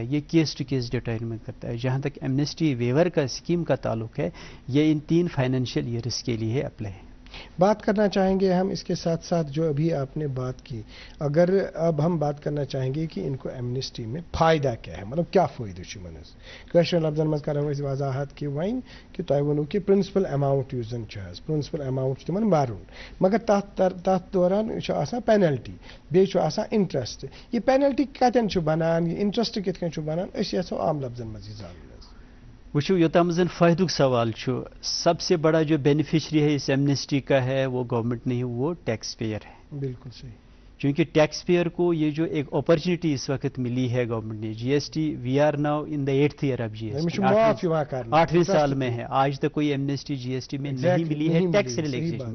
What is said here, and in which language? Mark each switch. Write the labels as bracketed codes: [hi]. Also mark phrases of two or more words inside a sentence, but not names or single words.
[ur] یہ [en] case to case determine [ur] کرتا ہے. جہاں تک [en] amnesty waiver [ur] کا اسکیم کا تعلق ہے یہ ان 3 [en] financial years [ur] کے لیے اپلائی ہے. بات کرنا چاہیں گے ہم اس کے ساتھ ساتھ جو ابھی آپ نے بات کی, اگر اب ہم بات کرنا چاہیں گے کہ ان کو ایمنسٹی میں فائدہ کیا ہے, مطلب کیا فائدہ [ks] چھ کشر لفظن مز کرو وضاحت کہ وین کہ تہ ونو کہ [en] principal amount [ks] یس زن [en] principal amount [ks] تمن برن مگر تات دوران پینلٹی بیٚیہِ آسان انٹرسٹ. یہ پینلٹی کتن بنان, یہ انٹرسٹ کت کن بنان, اس یژھو عام لفظن مز یہ زانن. وچھو یوتام زن فائدک سوال چھو, [ur] سب سے بڑا جو بینیفیشری ہے اس ایمنسٹی کا ہے وہ گورنمنٹ نہیں, وہ [en] tax payer [ur] ہے. بالکل صحیح. چونکہ [en] tax payer [ur] کو یہ جو ایک اپرچونٹی اس وقت ملی ہے گورنمنٹ نے, GST [en] we are now in the 8th year of GST, [ur] 8ویں سال میں ہے. آج تک کوئی ایمنسٹی GST میں نہیں ملی ہے [en] tax relaxation.